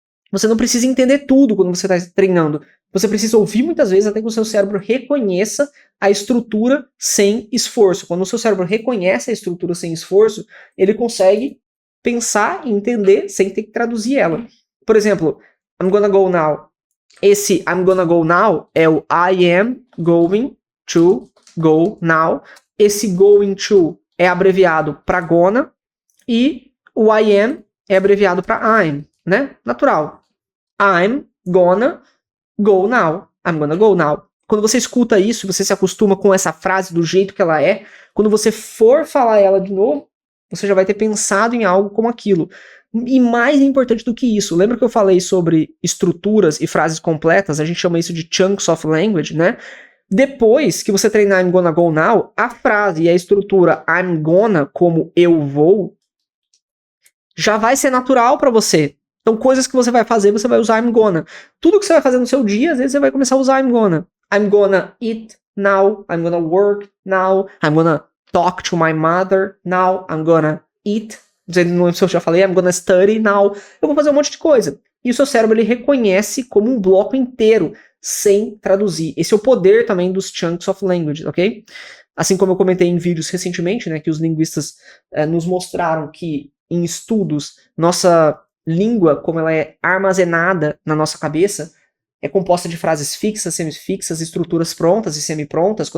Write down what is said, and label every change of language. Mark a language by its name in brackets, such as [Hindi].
[Portuguese] Você não precisa entender tudo quando você está treinando. Você precisa ouvir muitas vezes até que o seu cérebro reconheça a estrutura sem esforço. Quando o seu cérebro reconhece a estrutura sem esforço, ele consegue pensar e entender sem ter que traduzir ela. Por exemplo, [English] I'm gonna go now. [Portuguese] Esse [English] I'm gonna go now [Portuguese] é o [English] I am going to go now. [Portuguese] Esse going to é abreviado para gonna e o I am é abreviado para I'm, né? Natural. [English] I'm gonna go now. I'm gonna go now. [Portuguese] Quando você escuta isso, você se acostuma com essa frase do jeito que ela é, quando você for falar ela de novo, você já vai ter pensado em algo como aquilo. E mais importante do que isso, lembra que eu falei sobre estruturas e frases completas? A gente chama isso de chunks of language, né? Depois que você treinar [English] I'm gonna go now, [Portuguese] a frase e a estrutura I'm gonna, como eu vou, já vai ser natural para você. Então, coisas que você vai fazer, você vai usar I'm gonna. Tudo que você vai fazer no seu dia, às vezes você vai começar a usar I'm gonna. [English] I'm gonna eat now. I'm gonna work now. I'm gonna talk to my mother now. I'm gonna eat. [Portuguese] Não lembro se eu já falei. [English] I'm gonna study now. [Portuguese] Eu vou fazer um monte de coisa. E o seu cérebro, ele reconhece como um bloco inteiro, sem traduzir. Esse é o poder também dos chunks of language, ok? Assim como eu comentei em vídeos recentemente, né, que os linguistas nos mostraram que em estudos, nossa língua, como ela é armazenada na nossa cabeça, é composta de frases fixas, semifixas, estruturas prontas e semiprontas.